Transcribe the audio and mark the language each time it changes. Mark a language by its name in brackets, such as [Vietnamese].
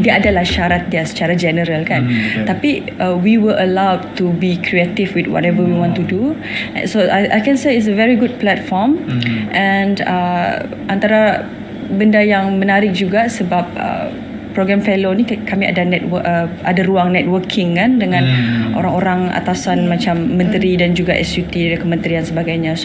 [Malay] Dia adalah syarat dia secara general kan. [English] Tapi we were allowed to be creative with whatever we want to do. So I can say it's a very good platform. [Malay] And antara benda yang menarik juga sebab program fellow ni kami ada ada ruang networking kan dengan orang-orang atasan macam menteri dan juga SUT dan kementerian sebagainya.